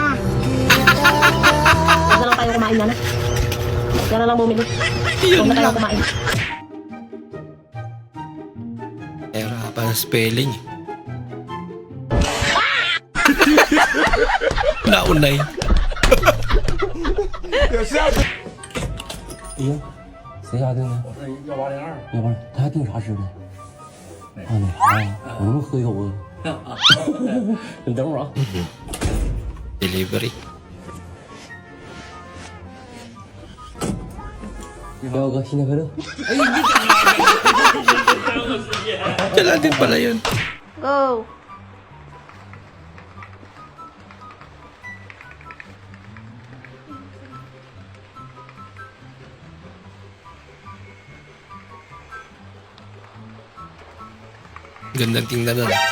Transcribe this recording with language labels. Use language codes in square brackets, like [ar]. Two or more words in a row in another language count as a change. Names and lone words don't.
[tl] Huwag na lang tayo kumain na. Yan na lang bumili. Huwag na tayo kumain. Hirapan ang spelling. Naunay. [zh] 哟，谁家的呢？182。182，他还订啥吃的？啊，那啥呀，我能喝一口啊？你等会儿啊。 Delivery. 彪哥，新年快乐！ [tl] Dala din pala yun. Go! Gandang tingnan na.